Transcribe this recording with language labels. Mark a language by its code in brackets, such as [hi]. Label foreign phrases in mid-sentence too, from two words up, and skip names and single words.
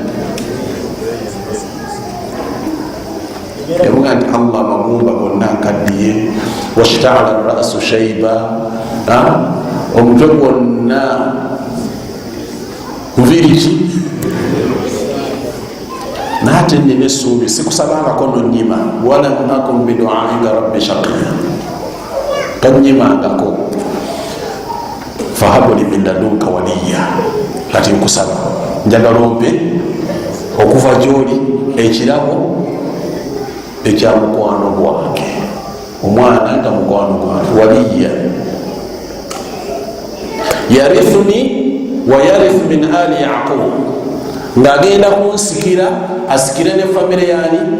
[lg] Yavuga nti Allah amagumba gonna nkaddiye, [ar] واشتعل الرأس شيبا, [lg] omutwe gwonna nviiri naate nina essuubi, sikusabangako nonyima. [ar] ولم أكن بدعائك رب شقيا, tonyimangako. فهب لي من لدنك وليا, [lg] kati nkusaba njagala ompe okuva gy'oli ekirabo ekya mukwano gwange, omwana nga mukwano gwange. [ar] وليا يرثني ويرث من آل يعقوب, [lg] ng'agenda kunsikira, asikire ne famire yani.